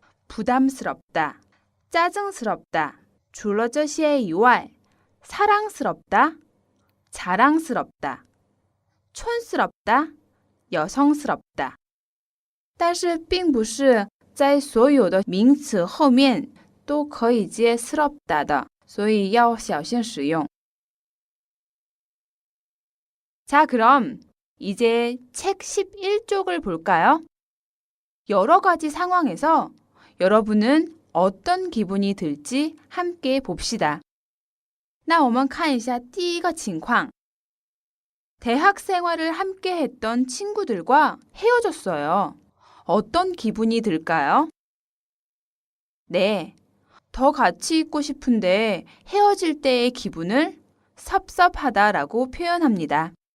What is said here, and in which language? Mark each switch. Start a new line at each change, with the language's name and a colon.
Korean: 부담스럽다, 짜증스럽다.
Chinese: 除了这些以外,
Korean: 사랑스럽다, 자랑스럽다, 촌스럽다, 여성스럽다.
Chinese: 但是并不是在所有的名词后面都可以接 스럽다的, 所以要小心使用.
Korean: 자, 그럼 이제 책 11쪽을 볼까요? 여러 가지 상황에서 여러분은 어떤 기분이 들지 함께 봅시다.
Chinese: 那我们看一下第一个情况.
Korean: 대학 생활을 함께 했던 친구들과 헤어졌어요. 어떤 기분이 들까요? 네, 더 같이 있고 싶은데 헤어질 때의 기분을 섭섭하다라고 표현합니다.